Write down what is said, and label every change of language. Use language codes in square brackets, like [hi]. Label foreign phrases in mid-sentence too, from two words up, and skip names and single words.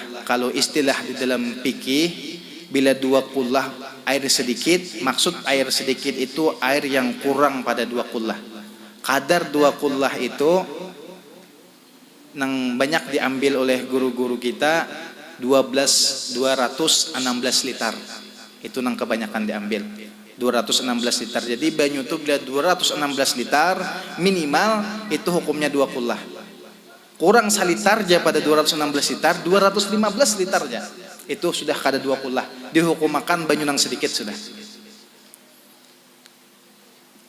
[id] Kalau istilah di dalam fikih, bila 2 kullah air sedikit, maksud air sedikit itu air yang kurang pada 2 kullah. Kadar 2 kullah itu yang banyak diambil oleh guru-guru kita 216 liter. Itu yang kebanyakan diambil 216 liter. [bjn] Jadi banyu itu bila 216 liter minimal itu hukumnya 2 kullah. Kurang salitar aja pada 216 liter, 215 liter aja. Itu sudah kada 2 kullah. Dihukum makan banyu nang sedikit sudah.